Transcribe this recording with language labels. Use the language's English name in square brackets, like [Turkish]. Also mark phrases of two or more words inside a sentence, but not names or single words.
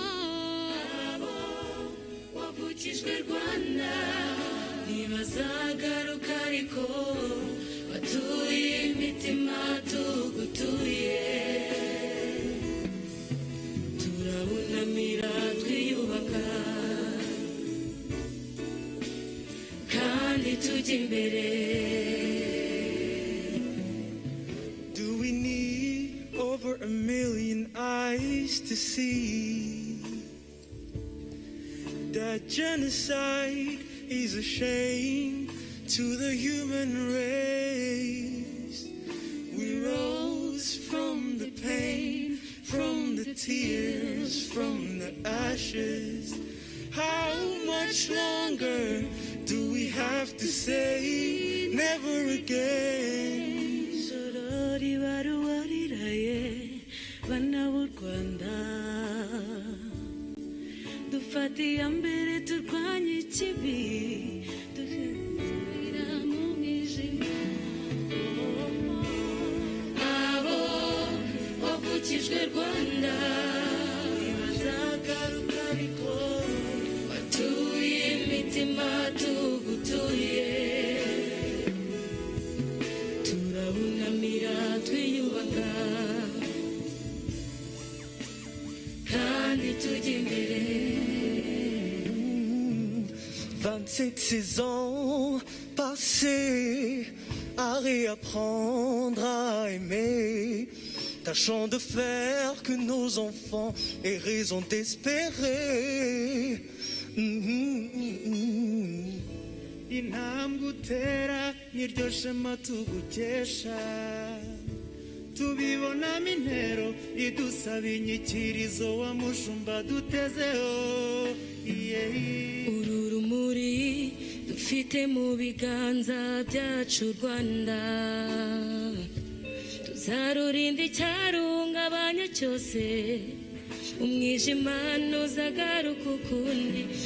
[Kinyarwanda] wavukijwe Rwanda ntibazagaruka ariko batuye imitima tugutuye turabunamira twiyubaka kandi tujya imbere. [English] Do we need over 1 million eyes to see that genocide is a shame to the human race? We rose from the pain, from the tears, from the ashes. How much longer do we have to say never again? [Kinyarwanda] Sorori baruwariraye bana b'u Rwanda dufatiye mbere turwanye ikibi dushyira mu mwijima abo wavukijwe Rwanda ntibazagaruka ariko batuye imitima tugutuye turabunamira twiyubaka kandi tujya imbere. [French] 26 ans passés à réapprendre à aimer, tâchons de faire que nos enfants aient raison d'espérer. [Kinyarwanda] Intambwe utera niryo shema tugukesha, tubibonamo intero idusaba inyikirizo wa mushumba dutezeho. Uru rumuri dufite mu biganza byacu Rwanda, tuzarurinda icyarungabanya cyose, umwijima ntuzagaruka ukundi.